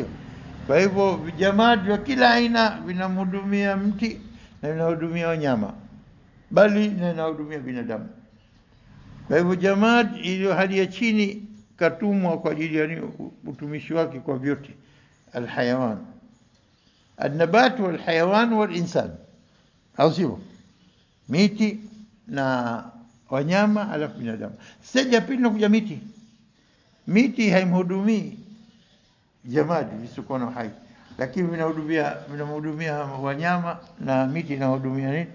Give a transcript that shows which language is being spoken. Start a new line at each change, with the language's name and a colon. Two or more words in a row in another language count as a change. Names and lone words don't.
Swahili: Kwa hivyo vijamadi wa kila aina vinamhudumia mti na vinahudumia wanyama, bali na vinahudumia binadamu. Kwa hivyo jamadi iliyo hali ya chini katumwa kwa ajili ya utumishi wake kwa vyote, alhayawan,
Arabic: النبات والحيوان والإنسان,
Swahili: au sivyo? Miti na wanyama alafu binadamu. Stage ya pili inakuja miti. Miti haimhudumii jamadi visiokuwa na uhai, lakini vinahudumia wanyama, na miti inahudumia nini?